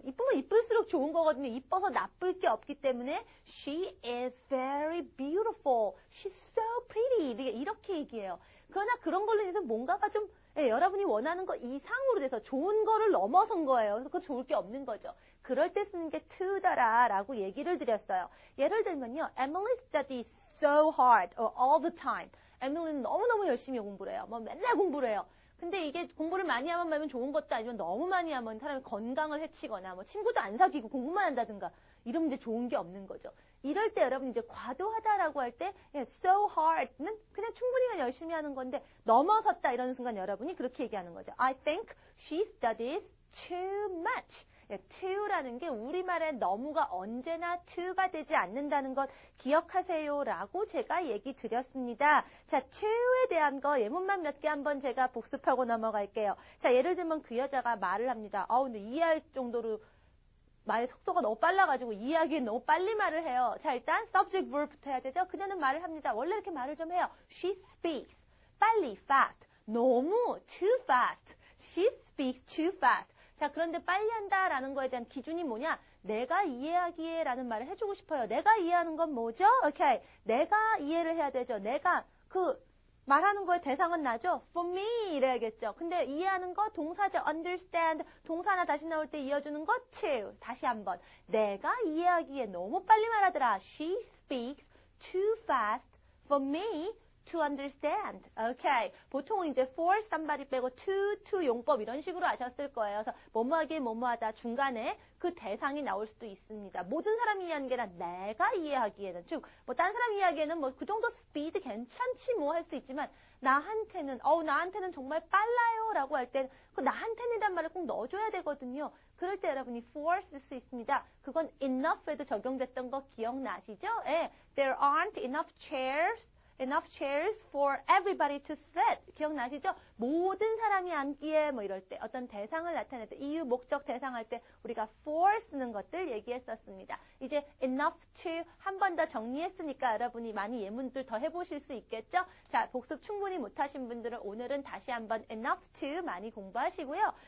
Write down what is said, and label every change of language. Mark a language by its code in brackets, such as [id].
[ko] 이쁘면 이쁠수록 좋은 거거든요. 이뻐서 나쁠 게 없기 때문에 [en] she is very beautiful. She's so pretty. [ko] 이렇게 얘기해요. 그러나 그런 걸로 인해서 뭔가가 좀 여러분이 원하는 거 이상으로 돼서 좋은 거를 넘어선 거예요. 그래서 그거 좋을 게 없는 거죠. 그럴 때 쓰는 게 to다라 라고 얘기를 드렸어요. 예를 들면요. [en] Emily studies so hard all the time. [ko] 에밀리는 너무너무 열심히 공부를 해요. 맨날 공부를 해요. 근데 이게 공부를 많이 하면 좋은 것도 아니면 너무 많이 하면 사람이 건강을 해치거나 친구도 안 사귀고 공부만 한다든가 이러면 이제 좋은 게 없는 거죠. 이럴 때 여러분 이제 과도하다라고 할 때 so hard는 그냥 충분히 그냥 열심히 하는 건데 넘어섰다 이러는 순간 여러분이 그렇게 얘기하는 거죠. [en] I think she studies too much. [ko] to라는 게 우리말에 너무가 언제나 to가 되지 않는다는 것 기억하세요 라고 제가 얘기 드렸습니다. 자, to에 대한 거 예문만 몇 개 한번 제가 복습하고 넘어갈게요. 자, 예를 들면 그 여자가 말을 합니다. 근데 이해할 정도로 말의 속도가 너무 빨라가지고 이해하기엔 너무 빨리 말을 해요. 자, 일단 subject verb부터 해야 되죠. 그녀는 말을 합니다. 원래 이렇게 말을 좀 해요. [en] She speaks. 빨리, fast. 너무 too fast. She speaks too fast. [ko] 자, 그런데 빨리 한다라는 거에 대한 기준이 뭐냐? 내가 이해하기에 라는 말을 해주고 싶어요. 내가 이해하는 건 뭐죠? 오케이. 내가 이해를 해야 되죠. 내가 말하는 거의 대상은 나죠? [en] For me [ko] 이래야겠죠. 근데 이해하는 거 동사죠. [en] understand. [ko] 동사 하나 다시 나올 때 이어주는 거 to. 다시 한번. 내가 이해하기에 너무 빨리 말하더라. [en] She speaks too fast for me to understand. [ko] 오케이. 보통은 이제 for somebody 빼고 to 용법 이런 식으로 하셨을 거예요. 그래서 뭐뭐하기에 뭐뭐하다 중간에 그 대상이 나올 수도 있습니다. 모든 사람이 이해하는 게 아니라 내가 이해하기에는 즉 딴 사람 이해하기에는 그 정도 스피드 괜찮지 할 수 있지만 나한테는 정말 빨라요 라고 할 땐 그 나한테는이란 말을 꼭 넣어줘야 되거든요. 그럴 때 여러분이 for 쓸 수 있습니다. 그건 enough에도 적용됐던 거 기억나시죠? 예. [en] There aren't enough chairs for everybody to sit. [ko] 기억나시죠? 모든 사람이 앉기에 이럴 때 어떤 대상을 나타낼 때 이유, 목적, 대상할 때 우리가 for 쓰는 것들 얘기했었습니다. 이제 enough to 한 번 더 정리했으니까 여러분이 많이 예문들 더 해보실 수 있겠죠? 자, 복습 충분히 못하신 분들은 오늘은 다시 한번 enough to 많이 공부하시고요.